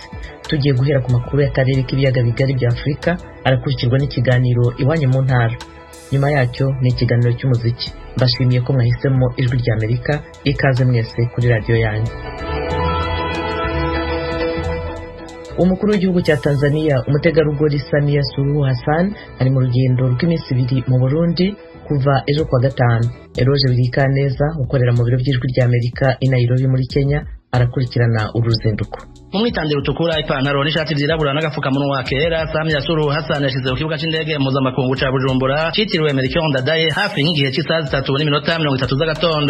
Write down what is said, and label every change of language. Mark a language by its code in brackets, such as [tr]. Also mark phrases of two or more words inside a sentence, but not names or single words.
[rw] Tugiye guhera ku makuru y'akarere k'ibiyaga bigari bya Afurika, arakurikirwa n'ikiganiro iwanyu mu ntara. Nyuma yacyo ni ikiganiro cy'umuziki. Mbashimiye ko mwahisemo Ijwi rya Amerika, ikaze mwese kuri radio yanyu. Umukuru w'igihugu cya Tanzania umutegarugori Samia Suluhu Hassan ari mu rugendo rw'iminsi 2 mu Burundi kuva ejo kwa gatanu. Eroje Birikaneza ukorera mu biro by'Ijwi rya Amerika i Nairobi muri Kenya arakurikirana uruzinduko. [rn] Mu mwitandiro utukura ipantaro n'ishati vyirabura n'agafukamunwa kera, Samia Suluhu Hassan yashize ku kibuga c'indege mpuzamakungu ca Bujumbura citiriwe Melchior Ndadaye hafi nk'igihe c'isaha 3:30 z'agatondo.